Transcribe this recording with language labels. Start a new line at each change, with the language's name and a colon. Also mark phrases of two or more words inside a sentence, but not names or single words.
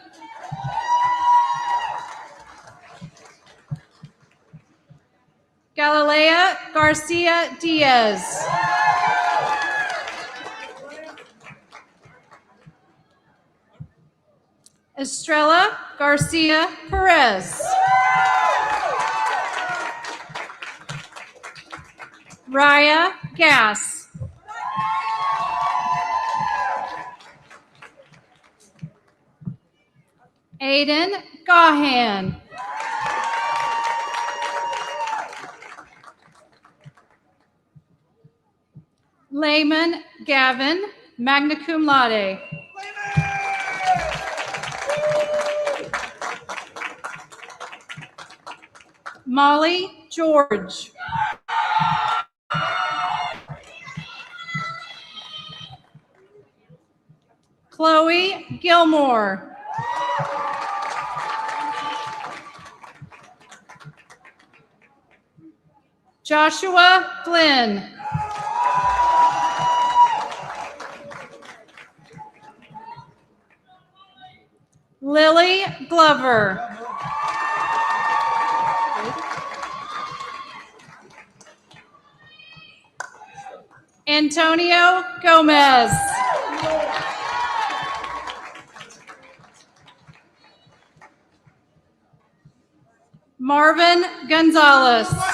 English: Galilea Garcia Diaz. Estrella Garcia Perez. Raya Gass. Aiden Gahan. Layman Gavin,
Latin: magna cum laude.
English: Molly George. Chloe Gilmore. Joshua Flynn. Lily Glover. Antonio Gomez. Marvin Gonzalez.